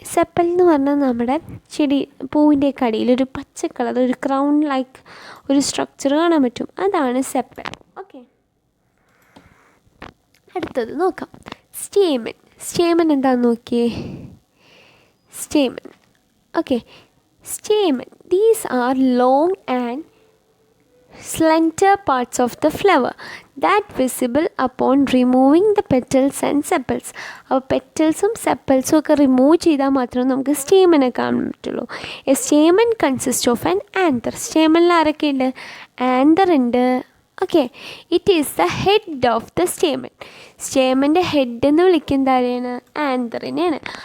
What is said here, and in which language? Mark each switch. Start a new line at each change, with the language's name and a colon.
Malayalam: Sepal എന്ന് പറഞ്ഞാൽ നമ്മുടെ പൂവിൻ്റെ കടിയിൽ ഒരു പച്ച കളർ, ഒരു ക്രൗൺ ലൈക്ക് ഒരു സ്ട്രക്ചർ കാണാൻ പറ്റും, അതാണ് സെപ്പൽ. ഓക്കെ, അടുത്തത് നോക്കാം, സ്റ്റേമൻ എന്താണെന്ന് നോക്കിയേ, stamen.
English: Okay, stamen, these are long and slender parts of the flower that visible upon removing the petals and sepals.
Malayalam: അപ്പോൾ പെറ്റൽസും സെപ്പൽസും ഒക്കെ റിമൂവ് ചെയ്താൽ മാത്രമേ നമുക്ക് സ്റ്റേമനെ കാണാൻ പറ്റുള്ളൂ.
English: A stamen consist of an anther.
Malayalam: സ്റ്റേമനിൽ ആരൊക്കെ ഉണ്ട്, ആന്തർ ഉണ്ട്,
English: Okay, it is the head of the stamen.
Malayalam: സ്റ്റേമൻ്റെ head എന്ന് വിളിക്കുന്നത് ആരെയാണ്? ആന്തറിനെയാണ്.